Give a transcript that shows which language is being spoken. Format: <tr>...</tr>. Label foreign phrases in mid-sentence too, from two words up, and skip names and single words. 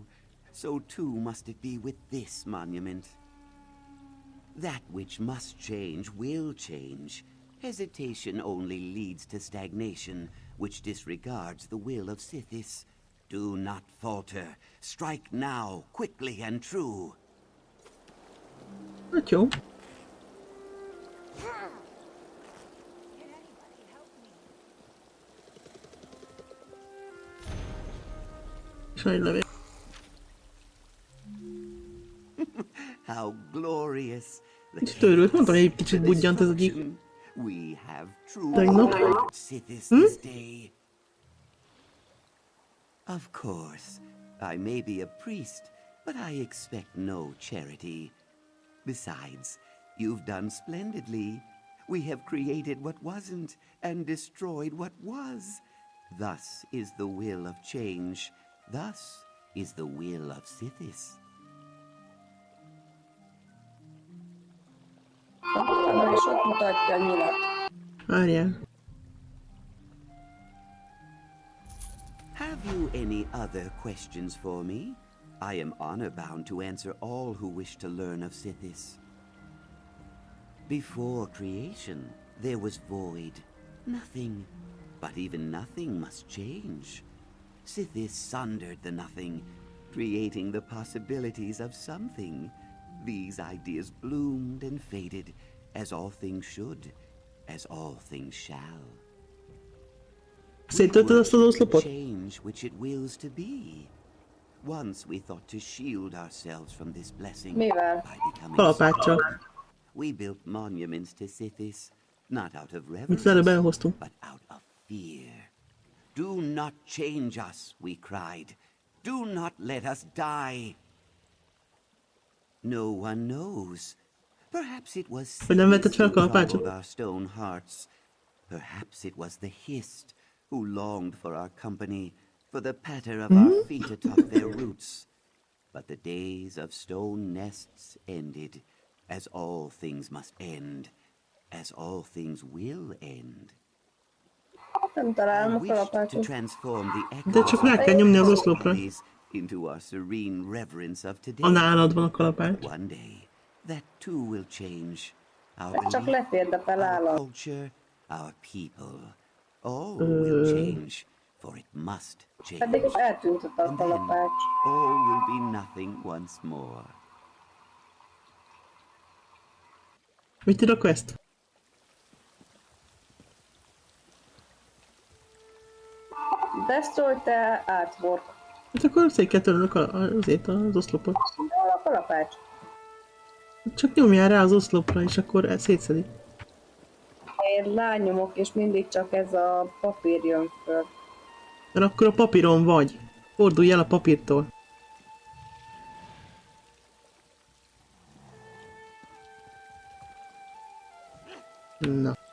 <en>So too must it be with this monument. That which must change will change. Hesitation only leads to stagnation, which disregards the will of Sithis. Do not falter. Strike now, quickly and true.</en> <hu>Hát jó. És van egy levél.</hu> <en>How glorious.</en> <hu>Kicsit őrült, mondtam, hogy egy kicsit budjant ez egyik.</hu> <en>We have true</en> <hu>Tegnap.</hu> <en>Sithis this day. Of course, I may be a priest, but I expect no charity. Besides, you've done splendidly. We have created what wasn't and destroyed what was. Thus is the will of change. Thus is the will of Sithis.</en> <hu>És ott mutatja a nyilat. Várjál.</hu> <en>Have you any other questions for me? I am honor-bound to answer all who wish to learn of Sithis. Before creation, there was void, nothing. But even nothing must change. Sithis sundered the nothing, creating the possibilities of something. These ideas bloomed and faded, as all things should, as all things shall.</en> <hu>Széttöltöd azt az oszlopot?</hu> <en>Change which it wills to be. Once we thought to shield ourselves from this blessing</en> <hu>Mivel?</hu> <en>by becoming</en> <hu>Kalapáccsal.</hu> <en>small. We built monuments to Sithis, not out of</en> <hu>Mit</hu> <en>reverence,</en> <hu>előbb elhoztunk?</hu> <en>but out of fear. Do not change us, we cried. Do not let us die. No one knows. Perhaps it was</en> <hu>Hogy nem vetted fel a</hu> <en>Sithis who</en> <hu>kalapácsot?</hu> <en>troubled our stone hearts. Perhaps it was the Hist who longed for our company, for the patter of our feet atop their roots. But the days of stone nests ended. as all things must end, as all things will end.</en> <hu>Nem</hu> <en>I</en> <hu>találom a</hu> <en>wished to</en> <hu>kalapácsot.</hu> <en>transform the</en> <hu>De</hu> <en>echoes</en> <hu>csak</hu> <en>of</en> <hu>rá kell nyomni az</hu> <en>our</en> <hu>oszlopra.</hu> <en>bodies into our serene reverence of</en> <hu>A</hu> <en>today.</en> <hu>nálad van a kalapács.</hu> <en>One day, that too will change. Our</en> <hu>Ez csak</hu> <en>belief,</en> <hu>letérdepel</hu> <en>our</en> <hu>állam.</hu> <en>culture, our people, all will change, for it must change.</en> <hu>Pedig eltűnt ott a</hu> <en>And then</en> <hu>kalapács.</hu> <en>all will be nothing once more.</en> <hu>Mit ír a quest?</hu> <en>Destroy the artwork.</en> <hu>Hát akkor szét kell törnök azért az oszlopot. Hol a kalapács? Csak nyomjál rá az oszlopra, és akkor szétszedi. Én rányomok, és mindig csak ez a papír jön föl. Mert akkor a papíron vagy. Fordulj el a papírtól. Na.</hu>